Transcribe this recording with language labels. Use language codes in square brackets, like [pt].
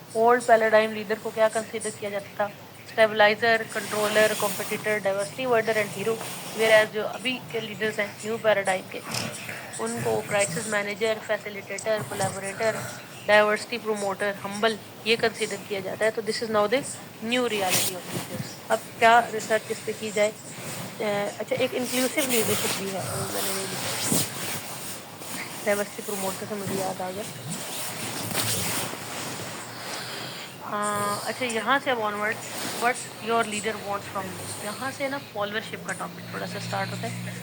[ur] Old paradigm leader کو کیا consider کیا جاتا تھا, stabiliser, controller, competitor, diversity ورڈر and hero. Where as جو ابھی کے لیڈرز ہیں نیو پیراڈائم کے, ان کو crisis manager, facilitator, کولیبوریٹر, diversity promoter, ہمبل, یہ کنسیڈر کیا جاتا ہے. [en] تو this is now the new reality of leaders. [ur] اب کیا ریسرچ اس پہ کی جائے. اچھا, ایک انکلوسیو لیڈرشپ بھی ہے, وہ میں نے نہیں لکھا. ڈائیورسٹی پروموٹر سے مجھے یاد آ گیا. اچھا, یہاں سے اب [en] onward what your leader wants from you, [ur] یہاں سے نا فالوورشپ کا ٹاپک تھوڑا سا اسٹارٹ ہوتا ہے.